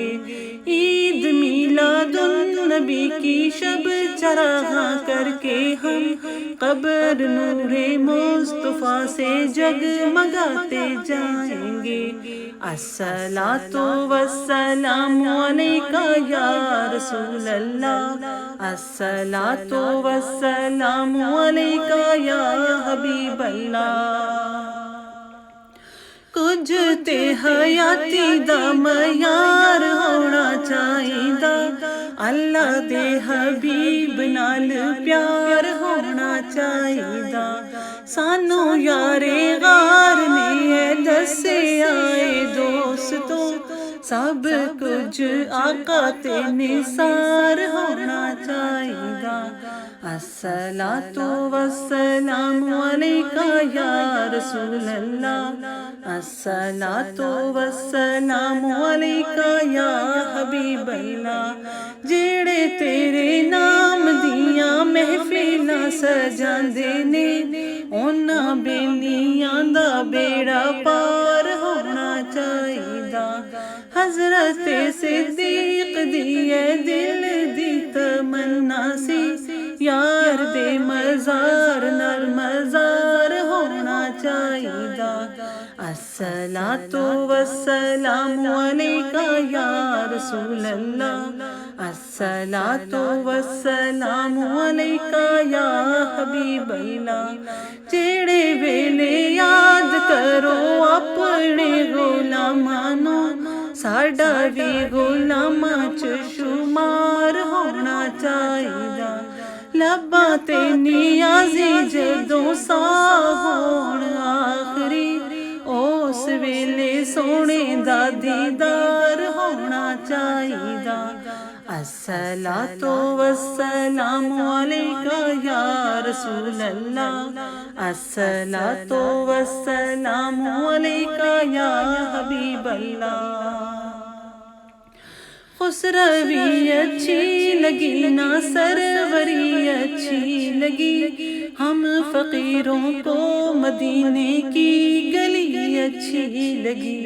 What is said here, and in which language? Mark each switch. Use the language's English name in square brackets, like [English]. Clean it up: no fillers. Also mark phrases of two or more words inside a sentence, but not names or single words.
[Urdu] عید میلاد النبی کی شب چراغاں کر کے ہم قبر نور مصطفیٰ سے جگمگاتے جائیں گے۔ [Arabic] الصلاۃ والسلام علیکہ یا رسول اللہ، الصلاۃ والسلام علیکہ یا حبیب اللہ۔ [Punjabi] کچھ تے حیاتی دا معیار ہونا چاہیدا، اللہ دے حبیب نال پیار ہونا چاہیدا۔ سانو یارے غار نے دسے آئے دوستو، سب کچھ آقا تے نثار ہونا چاہیدا۔ [Arabic] الصلاۃ والسلام علیکہ یا رسول اللہ، الصلاۃ والسلام علیکہ یا حبیب اللہ۔ [Punjabi] جیڑے تیرے نام دیاں محفلاں سجاندے نے، انہاں بیلیاں دا بیڑا پار ہونا چاہیدا۔ حضرت صدیق دیے دل دی تمنا سی، یار دے مزار نال مزار ہونا چاہیدا۔ [Arabic] الصلاۃ والسلام علیکہ یا رسول اللہ، الصلاۃ والسلام علیکہ یا حبیب اللہ۔ [Punjabi] جیڑے ویلے یاد کرو اپنے غلاماں نوں، ساڈا بھی غلاماں چ شمار ہونا چاہیدا۔ لباں تے نیازی جدوں سا ہون آخری، اس ویلے سونے دا دیدار ہونا چاہیدا۔ [Arabic] الصلاۃ والسلام علیکہ یا رسول اللہ، الصلاۃ والسلام علیکہ یا حبیب اللہ۔ [Urdu] خسروی اچھی لگی نہ سروری اچھی لگی، ہم فقیروں کو مدینے کی گلی اچھی لگی۔